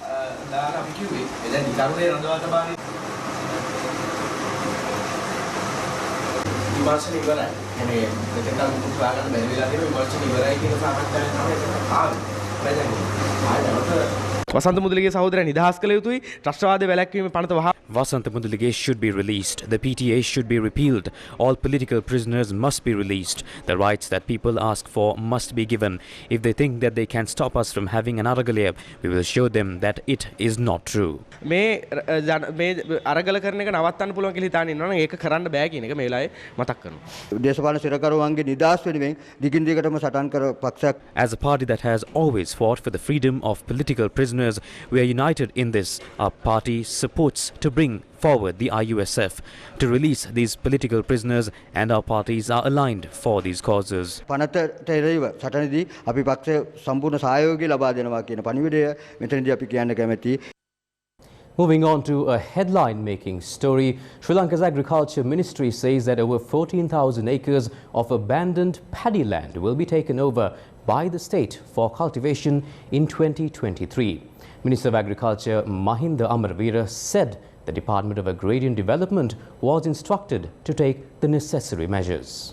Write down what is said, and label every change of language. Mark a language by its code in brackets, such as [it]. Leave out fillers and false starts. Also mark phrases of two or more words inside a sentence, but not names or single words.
[si] Vasantha Mudalige සහෝදරයන් නිදහස් කළ යුතුයි. ත්‍රස්තවාදයේ වැළැක්වීමේ පනත වහා [en] Vasantha Mudalige should be released. The PTA should be repealed. All political prisoners must be released. The rights that people ask for must be given. If they think that they can stop us from having an Aragalaya, we will show them that it is not true. [si] මේ අරගල කරන එක නවත්තන්න පුළුවන් කියලා හිතාගෙන ඉන්නවා නම් ඒක කරන්න බෑ කියන එක මේ වෙලාවේ මතක් කරනවා. දේශපාලන සිරකරුවන්ගේ නිදහස් වෙනුවෙන් දිගින් දිගටම සටන් කර පක්ෂයක්. [en] As a party that has always fought for the freedom of political prisoners, we are united in this. Our party supports to bring forward the IUSF to release these political prisoners, and our parties are aligned for these causes. [si] පනතට එරෙහිව සටනදී අපි පක්ෂ සම්පූර්ණ සහයෝගය ලබා දෙනවා කියන පණිවිඩය මෙතනදී අපි කියන්න කැමැතියි. [en] Moving on to a headline-making story, Sri Lanka's Agriculture Ministry says that over 14,000 acres of abandoned paddy land will be taken over by the state for cultivation in 2023. Minister of Agriculture Mahinda Amarveera said the Department of Agrarian Development was instructed to take the necessary measures.